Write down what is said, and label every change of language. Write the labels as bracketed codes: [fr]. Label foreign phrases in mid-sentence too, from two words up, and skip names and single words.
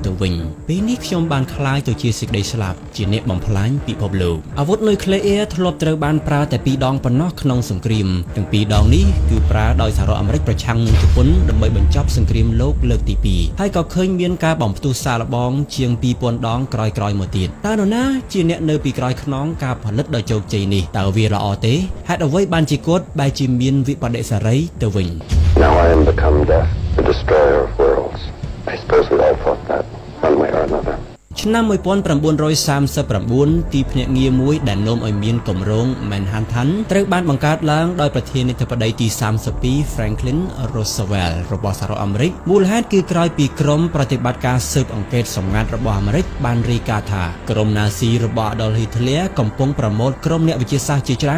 [km] ទៅវិញពេលនេះខ្ញុំបានក្លាយទៅជាសេចក្តីស្លាប់ជាអ្នកបំផ្លាញពិភពលោកអាវុធនុយក្លេអ៊ែរធ្លាប់ត្រូវបានប្រើតែ2ដងប៉ុណ្ណោះក្នុងសង្គ្រាមទាំង2ដងនេះគឺប្រើដោយសហរដ្ឋអាមេរិកប្រឆាំងនឹងជប៉ុនដើម្បីបញ្ចប់សង្គ្រាមលោកលើកទី2ហើយក៏ឃើញមានការបំផ្ទុះសាកល្បងជាង2000ដងក្រោយៗមកទៀតតើនរណាជាអ្នកនៅពីក្រោយខ្នងការផលិតដោយជោគជ័យនេះតើវាល្អទេហេតុអ្វីបានជាគាត់បែរជាមានវិបដិសារីទៅវិញ [en] Now I am become death, the destroyer of worlds. I suppose we all thought that one way or another. [km] ឆ្នាំ1939ទីភ្នាក់ងារមួយដែលនាំឲ្យមានគម្រោង Manhattan ត្រូវបានបង្កើតឡើងដោយប្រធានាធិបតីទី32 Franklin Roosevelt របស់សហរដ្ឋអាមេរិកមូលហេតុគឺក្រោយពីក្រុមប្រតិបត្តិការស៊ើបអង្កេតសម្ងាត់របស់អាមេរិកបានរាយការណ៍ថាក្រុមណាស៊ីរបស់ Adolf Hitler កំពុងប្រមូលក្រុមអ្នកវិទ្យាសាស្ត្រជាច្រើន